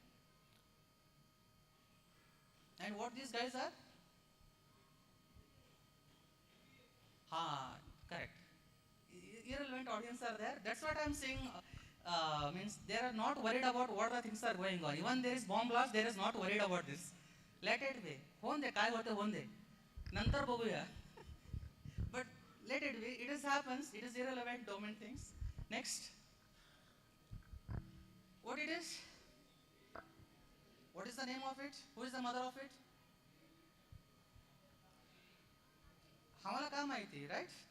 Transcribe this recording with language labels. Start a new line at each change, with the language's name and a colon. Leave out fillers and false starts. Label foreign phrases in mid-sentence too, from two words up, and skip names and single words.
English: And what these guys are? Correct. Irrelevant audience are there. That's what I'm saying. Means they are not worried about what the things are going on. Even there is bomb blast, there is not worried about this. Let it be.
Marathi: Honde, kai hote honde. Nantar boguya.
English: But let it be. It is happens. It is irrelevant domain things. Next. What it is? What is the name of it? Who is the mother of it?
Marathi: Hamala ka mahiti, right?